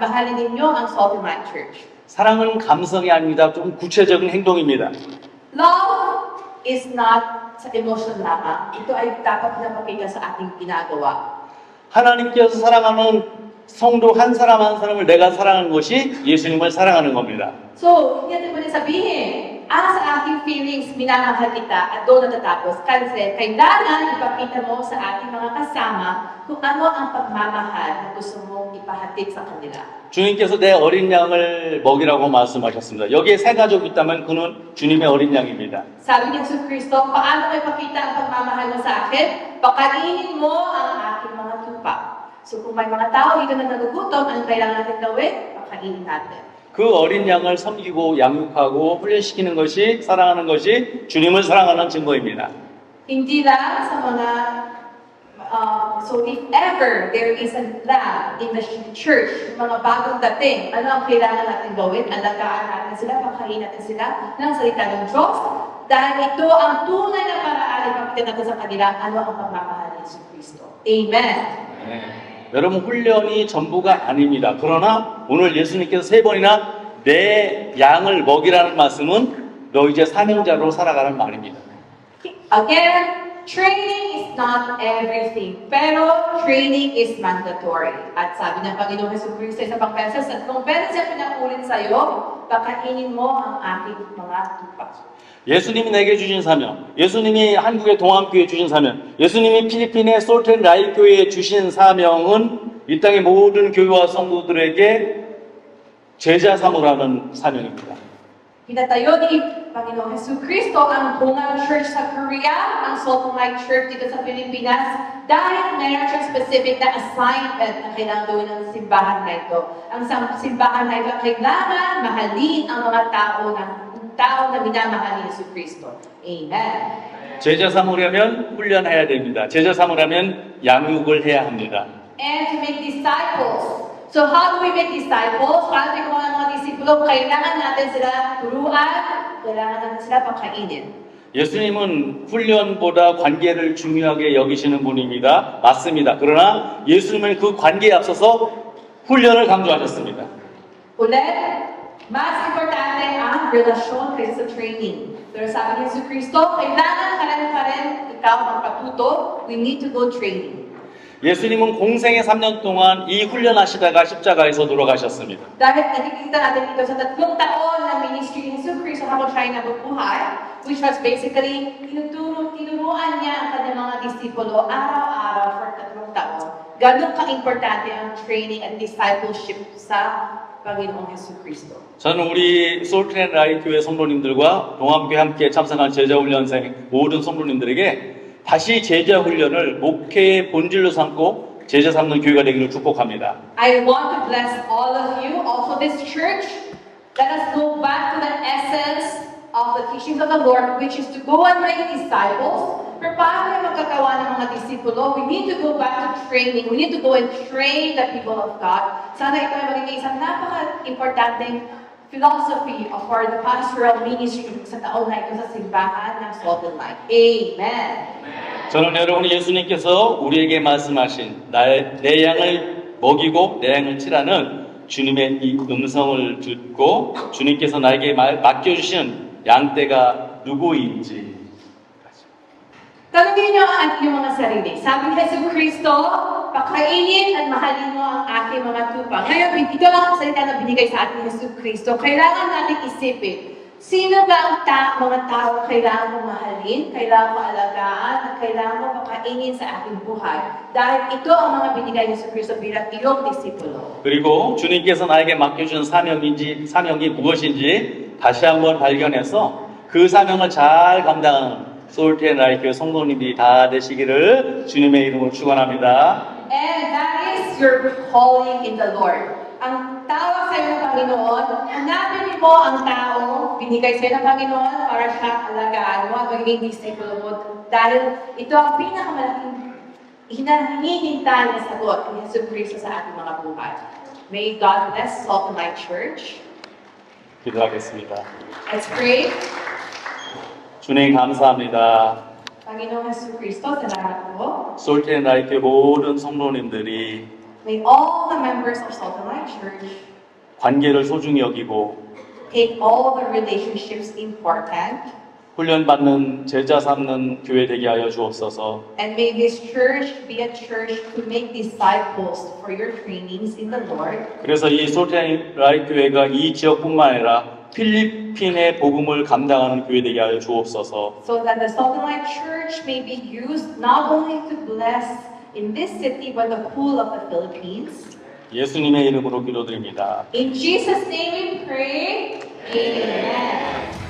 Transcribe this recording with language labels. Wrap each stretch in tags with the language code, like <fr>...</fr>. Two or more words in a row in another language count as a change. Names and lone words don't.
<tl>Mahalin ninyo ang Salt and Light Church.</tl> <ko>사랑은 감성이 아닙니다. 좀 구체적인 행동입니다.</ko> <en>Love is not sa emotion lamang.</en> <tl>Ito ay dapat pinapakita sa ating ginagawa.</tl> <ko>하나님께서 사랑하는 성도 한 사람 한 사람을 내가 사랑하는 것이 예수님을 사랑하는 겁니다.</ko> <tl>So, hindi natin pwede sabihin, sa aking feelings, minamahal kita at doon natatapos. Kasi kailangan ipakita mo sa ating mga kasama kung ano ang pagmamahal na gusto mong ipahatid sa kanila.</tl> <ko>주님께서 내 어린 양을 먹이라고 말씀하셨습니다. 여기에 세 가족이 있다면 그는 주님의 어린 양입니다.</ko> <tl>Sabi ni Jesus Cristo, paano ko ipakita ang pagmamahal mo sa akin? Pakainin mo ang aking mga tupa. So kung may mga tao dito na nagugutom, ang kailangan natin gawin? Pakainin natin.</tl> <ko>그 어린 양을 섬기고 양육하고 훈련시키는 것이 사랑하는 것이 주님을 사랑하는 증거입니다.</ko> <tl>Hindi lang sa mga</tl> <en>so if ever there is a lamb in the church,</en> <tl>yung mga bagong dating, ano ang kailangan natin gawin? Alagaan natin sila, pakain natin sila ng salita ng Diyos. Dahil ito ang tunay na paraan ipakita natin sa kanila ano ang pagmamahal ni Jesus Cristo. Amen.</tl> <ko>네. 여러분 훈련이 전부가 아닙니다. 그러나 오늘 예수님께서 세 번이나 내 양을 먹이라는 말씀은 너 이제 사명자로 살아가는 말입니다.</ko> <en>Again, training is not everything, pero training is mandatory.</en> <tl>At sabi ng Panginoong Hesus Kristo sa ibang beses, at kung beses siya pinakulit sa'yo, pakainin mo ang aking mga tupa.</tl> <ko>예수님이 내게 주신 사명, 예수님이 한국의 동암교회에 주신 사명, 예수님이 필리핀의 솔트앤라이트 교회에 주신 사명은 이 땅의 모든 교회와 성도들에게 제자 삼으라는 사명입니다.</ko> <tl>Pinatayo ni Panginoong Hesus Kristo ang Bungang Church sa Korea, ang Salt and Light Church dito sa Pilipinas, dahil mayroon siyang specific na assignment na kailangan gawin ng simbahan na ito. Ang simbahan na ito kailangan mahalin ang mga tao na minamahal ni Hesus Kristo. Amen.</tl> <ko>제자 삼으려면 훈련해야 됩니다. 제자 삼으려면 양육을 해야 합니다.</ko> <en>And to make disciples. So how do we make disciples?</en> <tl>Para tayo mga disipulo, kailangan natin sila turuan, kailangan natin sila pakainin.</tl> <ko>예수님은 훈련보다 관계를 중요하게 여기시는 분입니다. 맞습니다. 그러나 예수님은 그 관계에 앞서서 훈련을 강조하셨습니다.</ko> <tl>Ulit, Mas importante ang relasyon kaysa sa training. Pero sabi ni Jesucristo, kailangan pa rin ikaw magpatuto.</tl> <en>We need to go training.</en> <ko>예수님은 공생의 3년 동안 이 훈련하시다가 십자가에서 돌아가셨습니다.</ko> <tl>Dahil nakikita natin dito sa 3 taon ng ministry ni Jesucristo habang siya ay nabubuhay,</tl> <en>which was basically,</en> <tl>tinuruan niya ang kanyang mga disipulo araw-araw for 3 taon. Ganun ka-importante ang</tl> <en>training and discipleship</en> <tl>sa Panginoong Jesucristo.</tl> <ko>저는 우리 솔트앤라이트 교회 성도님들과 동암교회 함께 참석한 제자훈련생 모든 성도님들에게 다시 제자훈련을 목회의 본질로 삼고 제자 삼는 교회가 되기를 축복합니다.</ko> <en>I want to bless all of you, also this church. Let us go back to the essence of the teachings of the Lord, which is to go and make disciples.</en> <tl>Pero paano yung magkakawa ng mga disipulo?</tl> <en>We need to go back to training. We need to go and train the people of God.</en> <tl>Sana ito ay magiging isang napaka-importanteng</tl> <en>philosophy of for the pastoral ministry</en> <tl>sa taon na ito sa simbahan ng Salt and Light. Amen.</tl> <ko>저는 여러분이 예수님께서 우리에게 말씀하신 내 양을 먹이고 내 양을 치라는 주님의 이 음성을 듣고 주님께서 나에게 맡겨주신 양떼가 누구인지</ko> <tl>Tanungin niyo ang ating mga sarili. Sabi ni Jesucristo, pakainin at mahalin mo ang aking mga tupa. Ngayon, ito ang salita na binigay sa ating Jesucristo. Kailangan natin isipin, sino ba ang mga tao kailangan mo mahalin, kailangan mo alagaan, at kailangan mo pakainin sa ating buhay. Dahil ito ang mga binigay ni Jesucristo bilang iyong disipulo.</tl> <ko>그리고 주님께서 나에게 맡겨준 사명이 무엇인지 다시 한번 발견해서 그 사명을 잘 감당하는 솔트앤라이트 교회 성도님들이 다 되시기를 주님의 이름으로 축원합니다.</ko> <en>And that is your calling in the Lord.</en> <tl>Ang tawag sa iyo ng Panginoon, hanapin mo ang taong binigay sa iyo ng Panginoon para siya alagaan mo at magiging disipulo mo. Dahil ito ang pinakamalaking hinahintay na sagot ni Jesucristo sa ating mga buhay.</tl> <en>May God bless Salt and Light Church.</en> <ko>기도하겠습니다.</ko> <en>Let's pray.</en> <ko>주님 감사합니다.</ko> <tl>Panginoong Jesucristo, salamat po.</tl> <ko>솔트앤라이트 모든 성도님들이</ko> <en>May all the members of Salt and Light Church</en> <ko>관계를 소중히 여기고</ko> <en>take all the relationships important.</en> <ko>훈련받는 제자 삼는 교회 되게 하여 주옵소서.</ko> <en>And may this church be a church to make disciples for your trainings in the Lord.</en> <ko>그래서 이 솔트앤라이트 교회가 이 지역뿐만 아니라 필리핀의 복음을 감당하는 교회 되게 하여 주옵소서.</ko> <en>So that the Salt and Light Church may be used not only to bless in this city but the whole of the Philippines.</en> <ko>예수님의 이름으로 기도드립니다.</ko> <en>In Jesus' name we pray. Amen.</en>